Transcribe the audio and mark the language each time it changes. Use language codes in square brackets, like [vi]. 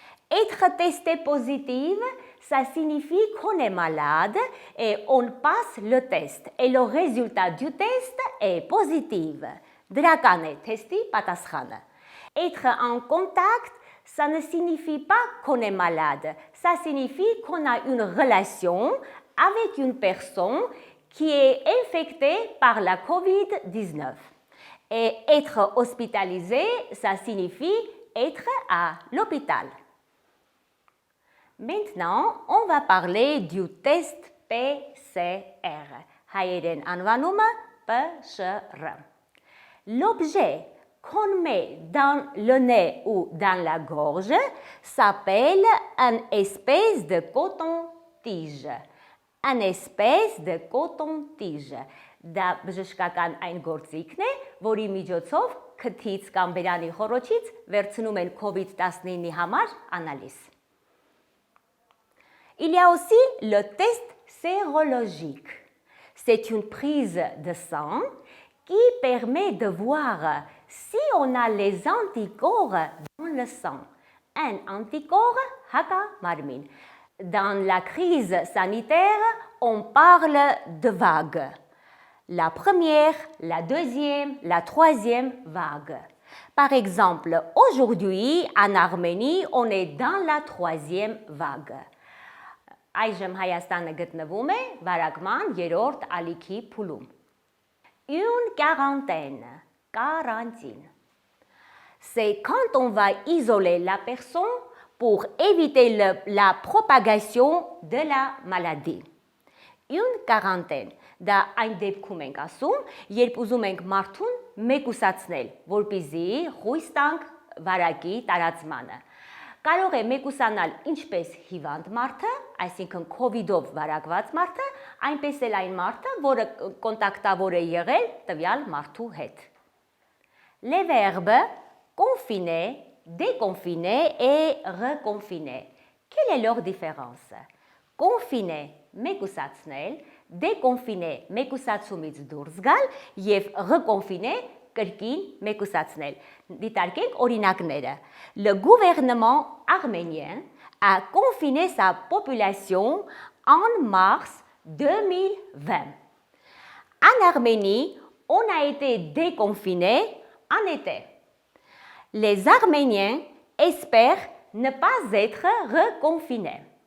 [fr] Être testé positif, ça signifie qu'on est malade et on passe le test. Et le résultat du test est positif. [hy] Դրական է թեստի պատասխանը. [fr] Être en contact, ça ne signifie pas qu'on est malade. Ça signifie qu'on a une relation avec une personne qui est infectée par la COVID-19. Et être hospitalisé, ça signifie être à l'hôpital. Maintenant, on va parler du test PCR. [hy] Հայերեն անվանումը PCR. [fr] L'objet qu'on met dans le nez ou dans la gorge s'appelle une espèce de coton-tige. Une espèce de coton-tige. [hy] Դա բժշկական այն գործիքն է, որի միջոցով քթից կամ բերանի խոռոչից վերցնում են COVID-19-ի համար անալիզ. [fr] Il y a aussi le test sérologique. C'est une prise de sang qui permet de voir si on a les anticorps dans le sang. Un anticorps, haka-marmin. Dans la crise sanitaire, on parle de vagues. La première, la deuxième, la troisième vague. Par exemple, aujourd'hui, en Arménie, on est dans la troisième vague. [hy] Այժմ Հայաստանը գտնվում է վարակման երրորդ ալիքի փուլում. [fr] Une quarantaine, quarantine. C'est quand on va isoler la personne pour éviter la propagation de la maladie. Une quarantaine. [hy] Դա այն դեպքում ենք ասում, երբ ուզում ենք մարդուն մեկուսացնել, որպեսզի խույս տանք վարակի տարածմանը. Կարող է մեկուսանալ ինչպես հիվանդ մարդը, այսինքն COVID-ով վարակված մարդը, այնպես էլ այն մարդը, որը կոնտակտավոր է եղել տվյալ մարդու հետ. [fr] Les verbes confiner, déconfiner et reconfiner. Quelle est leur différence? [hy] Confiner, մեկուսացնել, déconfiner, մեկուսացումից դուրս գալ եւ reconfiner, կրկին մեկուսացնել. Դիտարկենք օրինակները. [fr] Le gouvernement arménien a confiné sa population en mars 2020. En Arménie, on a été déconfiné en été. Les Arméniens espèrent ne pas être reconfinés.